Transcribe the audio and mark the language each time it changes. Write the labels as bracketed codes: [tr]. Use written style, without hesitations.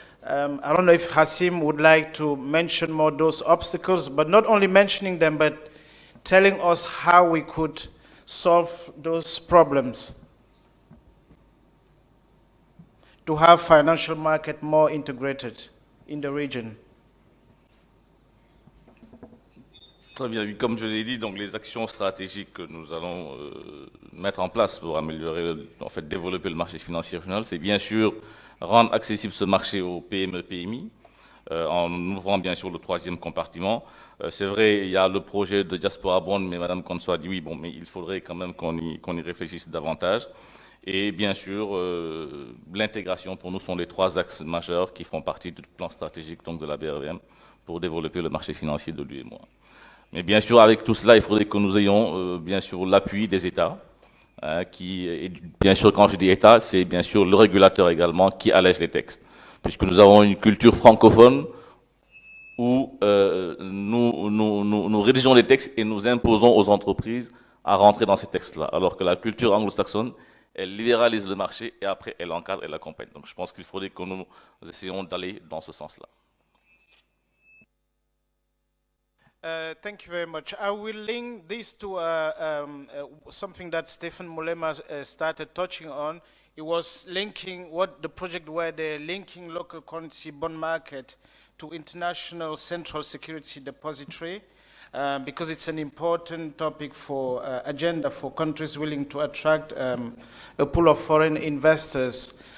[en] I don't know if Hasim would like to mention more those obstacles, but not only mentioning them, but telling us how we could solve those problems to have financial market more integrated in the region. [fr] Très bien. Comme je l'ai dit, donc les actions stratégiques que nous allons mettre en place pour améliorer, en fait, développer le marché financier régional, c'est bien sûr rendre accessible ce marché aux PME, PMI, en ouvrant bien sûr le troisième compartiment. C'est vrai, il y a le projet de Diaspora Bond, mais Madame Konso a dit oui, bon, mais il faudrait quand même qu'on y réfléchisse davantage. Et bien sûr, l'intégration pour nous sont les trois axes majeurs qui font partie du plan stratégique donc, de la BRVM pour développer le marché financier de l'UEMOA. Mais bien sûr, avec tout cela, il faudrait que nous ayons bien sûr l'appui des États, et bien sûr, quand je dis État, c'est bien sûr le régulateur également qui allège les textes, puisque nous avons une culture francophone où nous rédigeons les textes et nous imposons aux entreprises à rentrer dans ces textes-là, alors que la culture anglo-saxonne, elle libéralise le marché et après elle encadre, elle accompagne. Donc je pense qu'il faudrait que nous essayions d'aller dans ce sens-là. [en] Thank you very much. I will link this to something that Stephen Mulema started touching on. It was linking what the project where they're linking local currency bond market to international central security depository because it's an important topic for agenda for countries willing to attract a pool of foreign investors.